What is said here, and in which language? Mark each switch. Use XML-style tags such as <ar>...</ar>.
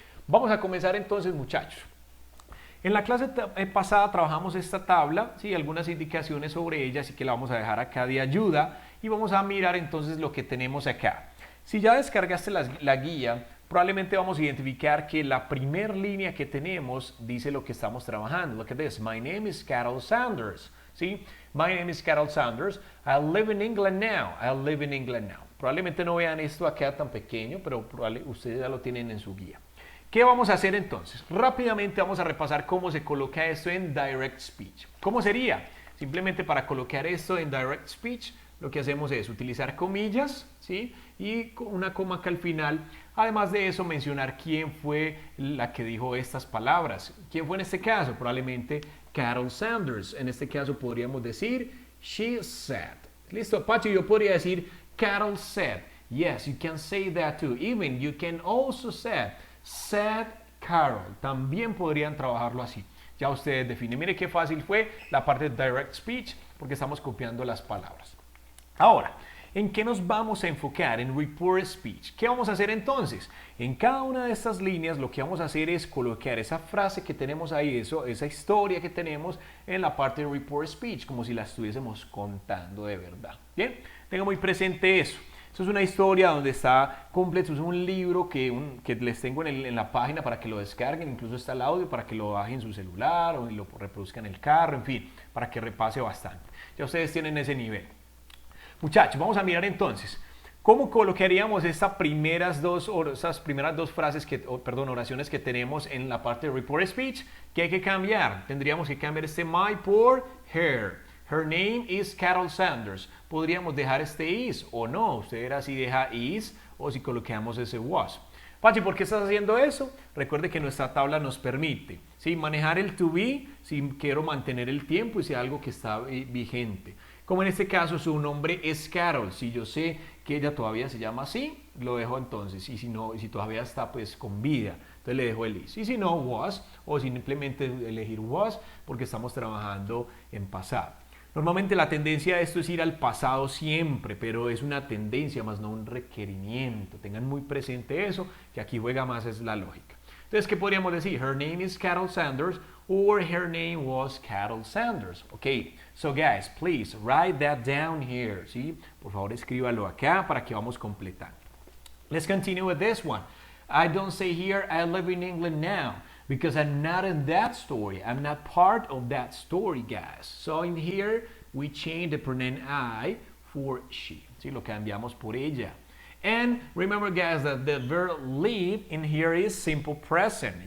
<es>Vamos a comenzar entonces, muchachos. En la clase pasada trabajamos esta tabla, ¿sí? Algunas indicaciones sobre ella, así que la vamos a dejar acá de ayuda y vamos a mirar entonces lo que tenemos acá. Si ya descargaste la guía, probablemente vamos a identificar que la primera línea que tenemos dice lo que estamos trabajando.</es> <en>Look at this. My name is Carol Sanders.</en> <es>¿Sí?</es> <en>My name is Carol Sanders. I live in England now. I live in England now.</en> <es>Probablemente no vean esto acá tan pequeño, pero ustedes ya lo tienen en su guía. ¿Qué vamos a hacer entonces? Rápidamente vamos a repasar cómo se coloca esto en Direct Speech. ¿Cómo sería? Simplemente para colocar esto en Direct Speech, lo que hacemos es utilizar comillas, ¿sí? Y una coma acá al final. Además de eso, mencionar quién fue la que dijo estas palabras. ¿Quién fue en este caso? Probablemente Carol Sanders. En este caso podríamos decir,</es> <en>she said.</en> <es>¿Listo, Pacho? Yo podría decir,</es> <en>Carol said. Yes, you can say that too. Even you can also say, said Carol.</en> <es>También podrían trabajarlo así. Ya ustedes definen. Mire qué fácil fue la parte de Direct Speech porque estamos copiando las palabras. Ahora, ¿en qué nos vamos a enfocar? En Reported Speech. ¿Qué vamos a hacer entonces? En cada una de estas líneas lo que vamos a hacer es colocar esa frase que tenemos ahí, esa historia que tenemos en la parte de Reported Speech, como si la estuviésemos contando de verdad. Bien, tenga muy presente eso. Eso es una historia donde está completo, es un libro que les tengo en la página para que lo descarguen, incluso está el audio para que lo bajen en su celular o lo reproduzcan en el carro, en fin, para que repase bastante. Ya ustedes tienen ese nivel. Muchachos, vamos a mirar entonces, ¿cómo colocaríamos esas primeras dos frases, oraciones que tenemos en la parte de Reported Speech? ¿Qué hay que cambiar? Tendríamos que cambiar este my por her.</es> <en>Her name is Carol Sanders.</en> <es>Podríamos dejar este is o no. Usted verá si deja is o si colocamos ese was. Pachi, ¿por qué estás haciendo eso? Recuerde que nuestra tabla nos permite, ¿sí? Manejar el to be si quiero mantener el tiempo y si algo que está vigente. Como en este caso su nombre es Carol. Si yo sé que ella todavía se llama así, lo dejo entonces. Y si todavía está pues con vida, entonces le dejo el is. Y si no, was, o simplemente elegir was porque estamos trabajando en pasado. Normalmente la tendencia a esto es ir al pasado siempre, pero es una tendencia más no un requerimiento. Tengan muy presente eso, que aquí juega más es la lógica. Entonces, ¿qué podríamos decir?</es> <en>Her name is Carol Sanders or her name was Carol Sanders. Ok, so guys, please write that down here.</en> <es>¿Sí? Por favor, escríbalo acá para que vamos completando.</es> <en>Let's continue with this one. I don't say here, I live in England now. Because I'm not in that story. I'm not part of that story, guys. So in here, we change the pronoun I for she.</en> <es>¿Sí? Lo cambiamos por ella.</es> <en>And remember, guys, that the verb live in here is simple present.</en>